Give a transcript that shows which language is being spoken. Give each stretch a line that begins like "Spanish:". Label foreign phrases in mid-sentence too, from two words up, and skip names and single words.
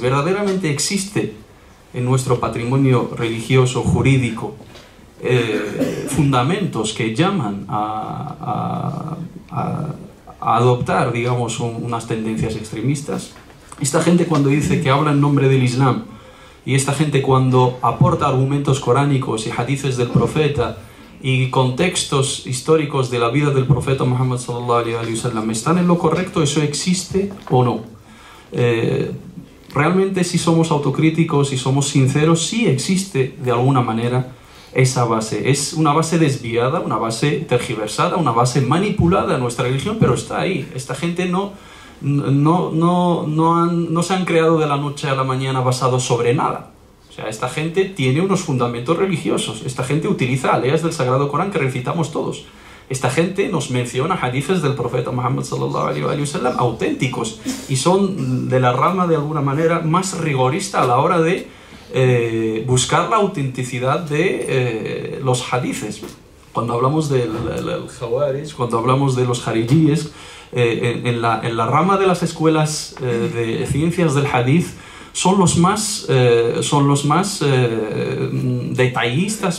Spanish: ¿Verdaderamente existe en nuestro patrimonio religioso, jurídico, fundamentos que llaman a adoptar, digamos, unas tendencias extremistas? Esta gente, cuando dice que habla en nombre del Islam, y esta gente cuando aporta argumentos coránicos y hadices del profeta y contextos históricos de la vida del profeta Muhammad
Arabic: صلى الله عليه وسلم,
Spanish: ¿están en lo correcto? ¿Eso existe o no? Realmente, si somos autocríticos y somos sinceros, sí existe de alguna manera esa base. Es una base desviada, una base tergiversada, una base manipulada a nuestra religión, pero está ahí. Esta gente no se han creado de la noche a la mañana basados sobre nada. O sea, esta gente tiene unos fundamentos religiosos. Esta gente utiliza aleas del Sagrado Corán que recitamos todos. Esta gente nos menciona hadices del profeta Muhammad
Arabic: صلى الله عليه وسلم
Spanish: auténticos y son de la rama, de alguna manera, más rigorista a la hora de buscar la autenticidad de los hadices. Cuando hablamos del Khawarij, cuando hablamos de los Jarijíes, en la rama de las escuelas de ciencias del hadith, son los más detallistas.